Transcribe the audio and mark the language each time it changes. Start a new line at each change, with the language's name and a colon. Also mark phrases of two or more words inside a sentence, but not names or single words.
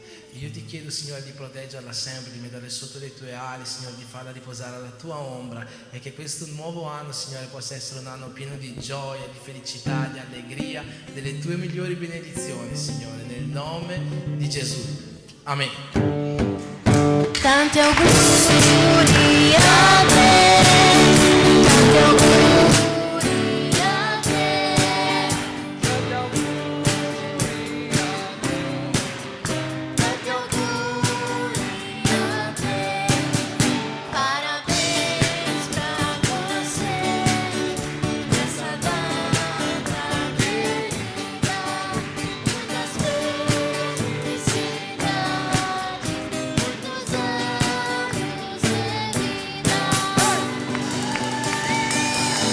Italian: E io Ti chiedo, Signore, di proteggerla sempre, di metterla sotto le Tue ali, Signore, di farla riposare alla Tua ombra, e che questo nuovo anno, Signore, possa essere un anno pieno di gioia, di felicità, di allegria, delle Tue migliori benedizioni, Signore, nel nome di Gesù. Amen. Tanti auguri a te, tanti auguri a te, tanti auguri a te,
Portuguese: parabéns pra você, nessa data querida, muitas felicidades, muitos anos de vida.